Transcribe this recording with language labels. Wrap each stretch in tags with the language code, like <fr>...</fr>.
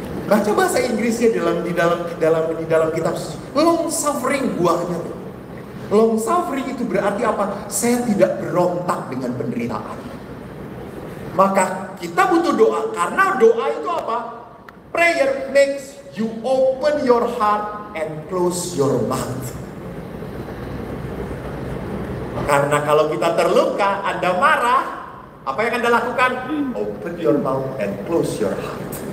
<id>Baca bahasa Inggrisnya di dalam kitab long suffering buahnya. Long suffering itu berarti apa? Saya tidak berontak dengan penderitaan. Maka kita butuh doa, karena doa itu apa?</id> <en>Prayer makes you open your heart and close your mouth.</en> <id>Karena kalau kita terluka, Anda marah, apa yang Anda lakukan?</id> <en>Open your mouth and close your heart.</en>